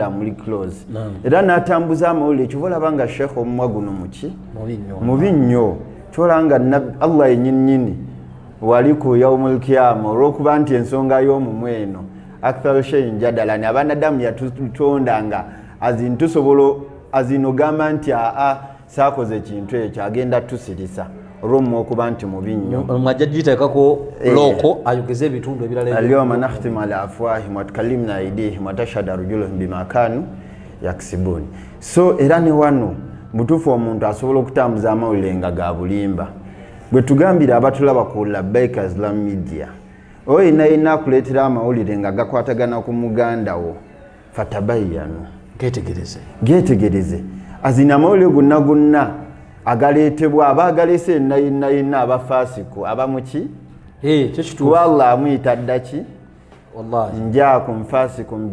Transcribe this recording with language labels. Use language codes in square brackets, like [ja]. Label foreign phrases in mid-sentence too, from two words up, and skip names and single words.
[lg] amuli close era n'atambuza amawulire ekyo olaba nga Sheikh omumwa guno muki mubi nnyo kyolanga Allah yennyini wali ku [ar] يوم القيامة [lg] olw'okuba nti ensonga y'omumwa eno [ar] أكثر شيء جدلا [lg] abaana Adamu yatutonda nga tusobola azinogamba nti saakoze ekintu ekyo agenda tusirisa olw'omumwa okuba nti mubi nnyo mwajja giteekako looko ayogeze ebitundu ebirala [ar] اليوم نختم على أفواههم وتكلمنا أيديهم وتشهد أرجلهم بما كانوا يكسبون so [lg] era ne wano mutuufu omuntu asobola okutambuza amawulire nga ga bulimba bwe tugambira abatulaba ku Labbaika Islam Media oyo yenna akuleetera amawulire nga gakwatagana ku muganda wo fatabayyanu getegereze azina amawulire gonna agaleetebwa abaagalese yenna abafaasiku abamuki Allah amuyita ddaki [ar] جاءكم فاسقكم